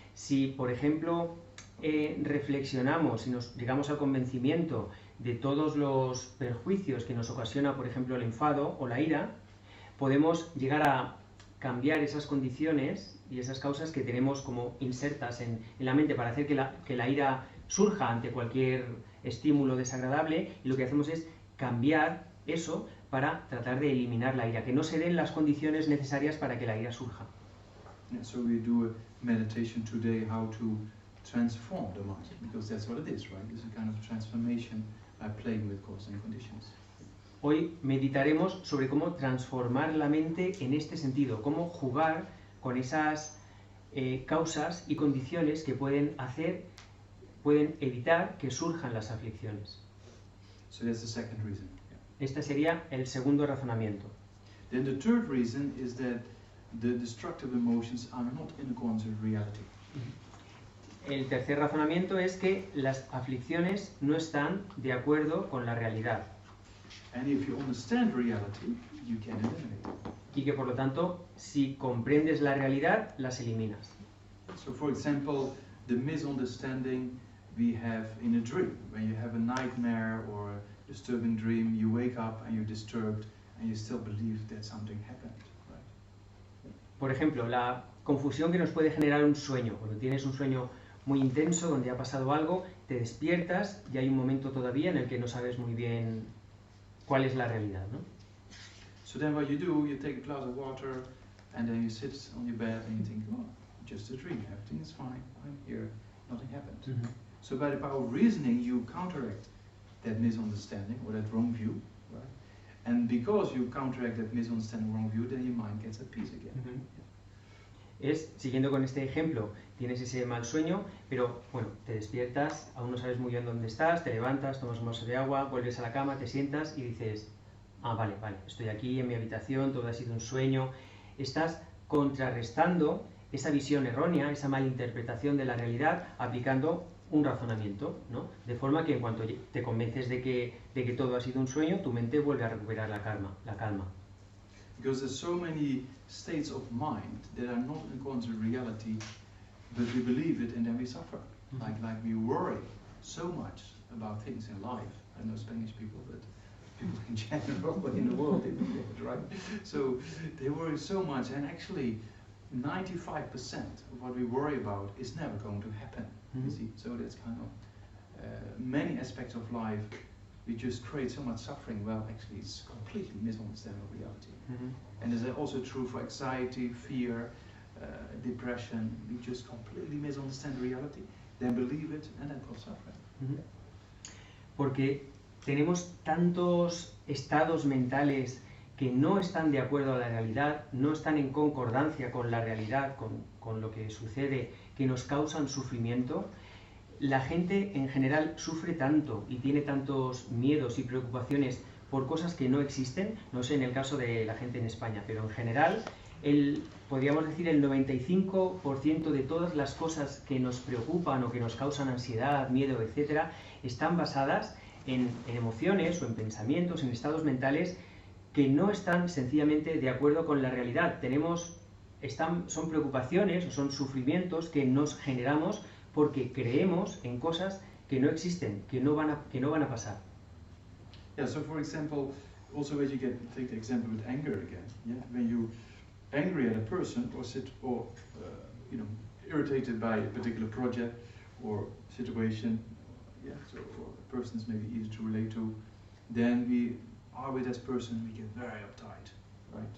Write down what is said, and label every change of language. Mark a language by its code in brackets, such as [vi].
[es] Si, por ejemplo, reflexionamos y nos llegamos al convencimiento de todos los perjuicios que nos ocasiona, por ejemplo, el enfado o la ira, podemos llegar a cambiar esas condiciones y esas causas que tenemos como insertas en la mente para hacer que la ira surja ante cualquier estímulo desagradable, y lo que hacemos es cambiar eso para tratar de eliminar la ira, que no se den las condiciones necesarias para que la ira surja. [en] Yeah, so we do a meditation today how to transform the mind, because that's what it is, right? It's a kind of transformation by playing with causes and conditions. [es] Hoy meditaremos sobre cómo transformar la mente en este sentido, cómo jugar con esas causas y condiciones que pueden evitar que surjan las aflicciones. [en] So that's the second reason. Yeah. [es] Este sería el segundo razonamiento. [en] Then the third reason is that the destructive emotions are not in accordance with reality. [es] El tercer razonamiento es que las aflicciones no están de acuerdo con la realidad. [en] And if you understand reality, you can eliminate it. [es] Y que por lo tanto, si comprendes la realidad, las eliminas. [en] So for example, the misunderstanding we have in a dream. When you have a nightmare or a disturbing dream, you wake up and you're disturbed and you still believe that something happened, right? [es] Por ejemplo, la confusión que nos puede generar un sueño. Cuando tienes un sueño muy intenso, donde ha pasado algo, te despiertas y hay un momento todavía en el que no sabes muy bien cuál es la realidad, ¿no? [en] So then what you do, you take a glass of water and then you sit on your bed and you think, oh, just a dream, everything is fine, I'm here, nothing happened. So by the power of reasoning, you counteract that misunderstanding or that wrong view, right? And because you counteract that misunderstanding, wrong view, then your mind gets at peace again. [es] Siguiendo con este ejemplo, tienes ese mal sueño, pero bueno, te despiertas, aún no sabes muy bien dónde estás, te levantas, tomas un vaso de agua, vuelves a la cama, te sientas y dices, vale, estoy aquí en mi habitación, todo ha sido un sueño. Estás contrarrestando esa visión errónea, esa malinterpretación de la realidad, aplicando un razonamiento, ¿no? De forma que en cuanto te convences de que todo ha sido un sueño, tu mente vuelve a recuperar la calma. [en] Because there's so many states of mind that are not in accordance with reality, but we believe it and then we suffer. Like we worry so much about things in life. I know Spanish people, but people in general in the world, they do that, right? So they worry so much, and actually 95% of what we worry about is never going to happen. You see, so that's kind of many aspects of life we just create so much suffering. Well, actually, it's completely misunderstanding of reality. And is also true for anxiety, fear, depression. We just completely misunderstand reality, then believe it, and then cause suffering. [es] Porque tenemos tantos estados mentales que no están de acuerdo a la realidad, no están en concordancia con la realidad, con lo que sucede, que nos causan sufrimiento. La gente en general sufre tanto y tiene tantos miedos y preocupaciones por cosas que no existen, no sé en el caso de la gente en España, pero en general podríamos decir el 95% de todas las cosas que nos preocupan o que nos causan ansiedad, miedo, etcétera, están basadas en emociones o en pensamientos, en estados mentales que no están sencillamente de acuerdo con la realidad. Son preocupaciones o son sufrimientos que nos generamos porque creemos en cosas que no existen, que no van a pasar. [en] Yeah, so for example, also when you take the example with anger again, yeah, when you angry at a person or irritated by a particular project or situation, yeah, so or a person is maybe easy to relate to, then we are with this person, we get very uptight, right?